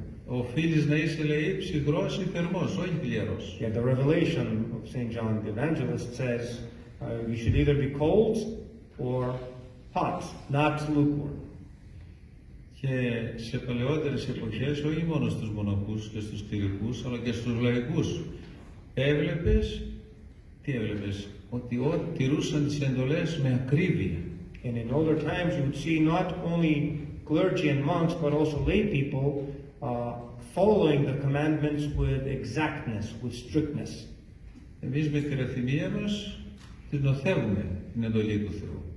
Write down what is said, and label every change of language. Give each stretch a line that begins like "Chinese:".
Greek: Οφείλεις να είσαι, λέει, ψυχρός ή θερμός, όχι χλιαρός.
English: Yeah, the revelation of St. John the Evangelist says you should either be cold or hot, not lukewarm.
Greek: Και σε παλαιότερες εποχές, όχι μόνο στους μοναχούς και στους κληρικούς, αλλά και στους λαϊκούς, έβλεπες, τι έβλεπες, ότι τηρούσαν τις εντολές με ακρίβεια.
English: And in older times you would see not only clergy and monks but also lay people following the commandments with exactness, with strictness.
Greek: Εμείς με τη ρεθυμία μας την νοθεύουμε την εντολή του Θεού.